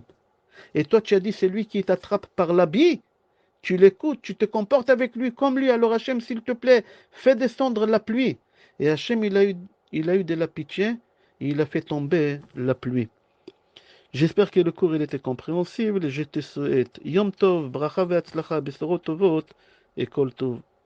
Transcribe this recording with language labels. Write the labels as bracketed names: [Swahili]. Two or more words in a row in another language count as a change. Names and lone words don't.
[French] Et toi, tu as dit, c'est lui qui t'attrape par l'habit. Tu l'écoutes, tu te comportes avec lui comme lui. Alors Hachem, s'il te plaît, fais descendre la pluie. Et Hachem, il a eu de la pitié, et il a fait tomber la pluie. J'espère que le cours il était compréhensible. Je te souhaite [Hebrew] יום טוב, ברכה והצלחה, בשורות טובות [French] et [Hebrew] כל טוב.